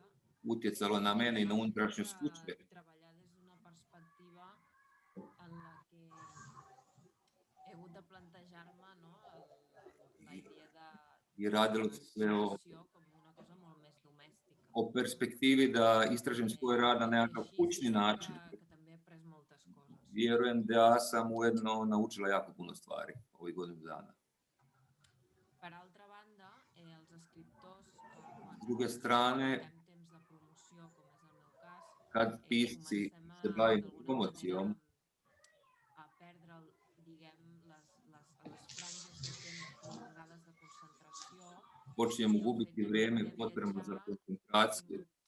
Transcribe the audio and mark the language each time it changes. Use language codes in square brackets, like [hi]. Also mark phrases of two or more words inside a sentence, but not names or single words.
[hr] Utjecalo na mene i na unutrašnjost kuće. [ca] Treballar des d'una perspectiva en la que he hagut de plantejar-me la idea [hr] I radilo se sve [ca] com una cosa molt més domèstica. [hr] o perspektivi da istražim svoj rad na nekakav kućni način. Vjerujem da sam ujedno naučila jako puno stvari ovih godinu dana. S druge strane, kad pisci se bavim promocijom, počinjemo gubiti vrijeme potrebno za koncentraciju.